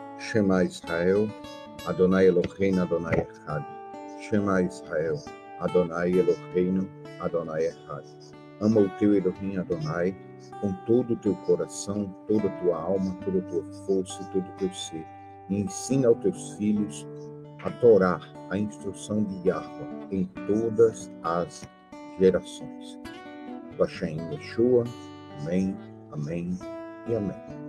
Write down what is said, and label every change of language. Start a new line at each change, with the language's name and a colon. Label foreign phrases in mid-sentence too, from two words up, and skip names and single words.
Hebrew: שמע ישראל יהוה אלהינו יהוה אחד. שמע ישראל יהוה אלהינו יהוה אחד.
Portuguese: Ama o teu Elohim, Adonai, com todo o teu coração, toda a tua alma, toda a tua força e todo o teu ser. E ensina aos teus filhos a Torá, a instrução de Yahweh, em todas as gerações.
Hebrew: בשם ישוע,
Portuguese: amém, amém e amém.